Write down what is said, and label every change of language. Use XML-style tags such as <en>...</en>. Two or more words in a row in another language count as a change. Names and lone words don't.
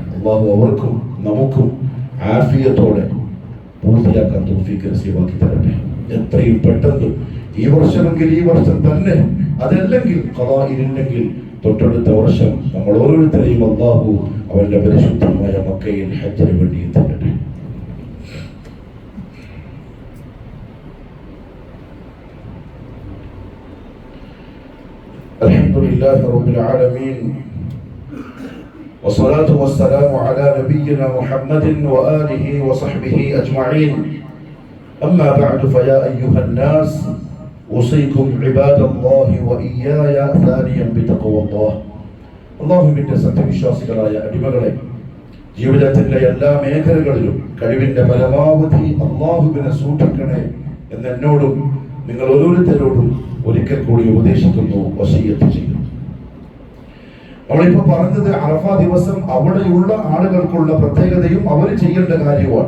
<ml>അല്ലാഹു അവർക്കും നമുക്കും ആഫിയത്തോടെ പൂർത്തിയാക്കാൻ തൗഫീഖ് നസീബാക്കി തരട്ടെ. എത്രയും പെട്ടെന്ന് ഈ വർഷമെങ്കിൽ ഈ വർഷം തന്നെ, അതല്ലെങ്കിൽ ഖദാഇല്ലെങ്കിൽ തൊട്ടടുത്ത വർഷം നമ്മൾ ഓരോരുത്തരെയും അല്ലാഹു അവന്റെ പരിശുദ്ധമായ മക്കയിൽ ഹജ്ജിന് വേണ്ടി എത്തിക്കട്ടെ.</ml> <ar>الحمد لله رب العالمين والصلاة والسلام على نبينا محمد وآله وصحبه أجمعين. أما بعد فيا أيها الناس أوصيكم عباد الله وإياي ثانيا بتقوى الله.</ar> <ml>അള്ളാഹുവിന്റെ സത്യവിശ്വാസികളായ അടിമകളെ, ജീവിതത്തിന്റെ എല്ലാ മേഖലകളിലും കഴിവിന്റെ പരമാവധി അള്ളാഹുവിനെ സൂക്ഷിക്കണേ എന്ന് എന്നോടും നിങ്ങൾ ഓരോരുത്തരോടും ഒരിക്കൽ കൂടി ഉപദേശിക്കുന്നു, വസിയ്യത്ത് ചെയ്യുന്നു. നമ്മളിപ്പോ പറഞ്ഞത് അറഫ ദിവസം അവിടെയുള്ള ആളുകൾക്കുള്ള പ്രത്യേകതയും അവർ ചെയ്യേണ്ട കാര്യമാണ്.</ml>